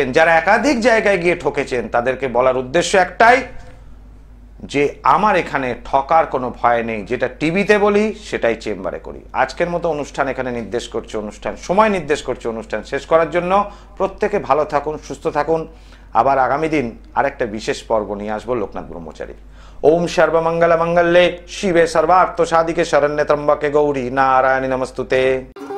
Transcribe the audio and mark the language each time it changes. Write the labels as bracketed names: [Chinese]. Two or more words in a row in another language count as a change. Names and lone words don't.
[Bangla] যারা একাধিক জায়গায় গিয়ে ঠকেছেন তাদেরকে বলার উদ্দেশ্য একটাই যে আমার এখানে ঠকার কোনো ভয় নেই, যেটা টিভিতে বলি সেটাই চেম্বারে করি। আজকের মতো অনুষ্ঠান এখানে নির্দেশ করছে, সময় নির্দেশ করছে অনুষ্ঠান শেষ করার জন্য। প্রত্যেকে ভালো থাকুন, সুস্থ থাকুন। আবার আগামী দিন আরেকটা বিশেষ পর্ব নিয়ে আসবো লোকনাথ ব্রহ্মচারী। [Sanskrit] ওম সর্বমঙ্গল মঙ্গলে শিবে সর্বার্থ সাধিকে শরণ্যে ত্র্যম্বকে গৌরী নারায়ণী নমস্তুতে।